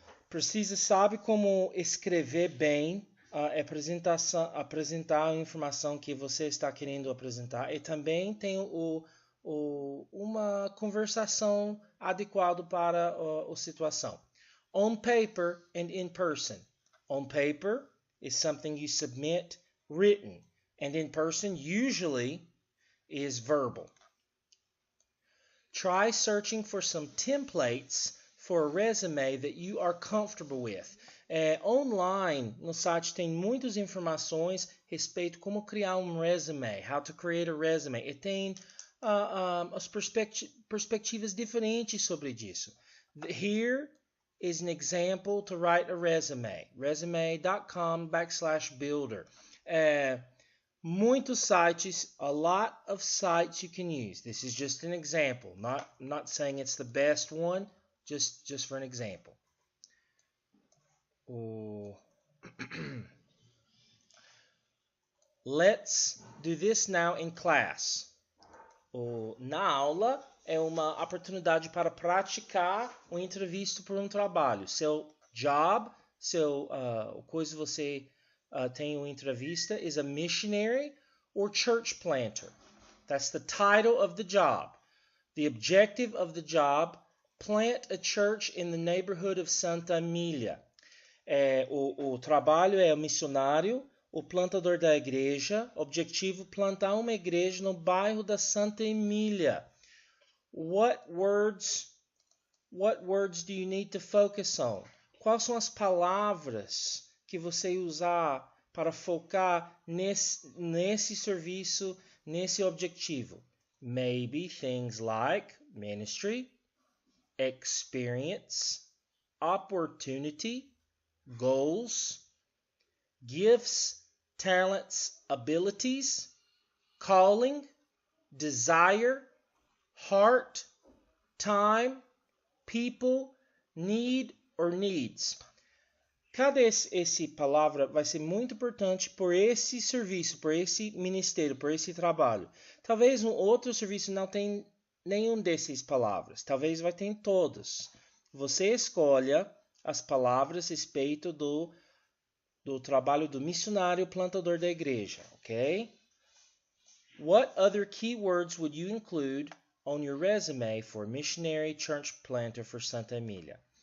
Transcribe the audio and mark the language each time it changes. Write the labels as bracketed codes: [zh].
[pt] Precisa saber como escrever bem, apresentar a informação que você está querendo apresentar. E também tem uma conversação adequada para a situação. [en] On paper and in person. On paper is something you submit written, and in person usually is verbal. Try searching for some templates for a resume that you are comfortable with. [pt] Online, no site, tem muitas informações a respeito de como criar um resume, [en] how to create a resume. [pt] E tem as perspectivas diferentes sobre isso. [en] Here is an example to write a resume. Resume.com/builder. [pt] Muitos sites, [en] a lot of sites you can use. This is just an example. Not saying it's the best one, just for an example. Let's do this now in class. [pt] Na aula é uma oportunidade para praticar uma entrevista por um trabalho. Seu job, coisa você tem uma entrevista [en] is a missionary or church planter. That's the title of the job. The objective of the job, plant a church in the neighborhood of Santa Emilia. [pt] O trabalho é o missionário, o plantador da igreja. Objetivo, plantar uma igreja no bairro da Santa Emília. [en] What words do you need to focus on? [pt] Quais são as palavras que você usar para focar nesse serviço, nesse objetivo? [en] Maybe things like ministry, experience, opportunity, goals, gifts, talents, abilities, calling, desire, heart, time, people, need or needs. [pt] Cada esse palavra vai ser muito importante por esse serviço, por esse ministério, por esse trabalho. Talvez um outro serviço não tenha nenhum dessas palavras. Talvez vai ter todos. Você escolha as palavras a respeito do trabalho do missionário plantador da igreja, ok? [en] What other keywords would you include on your resume for missionary church planter for Santa Emília?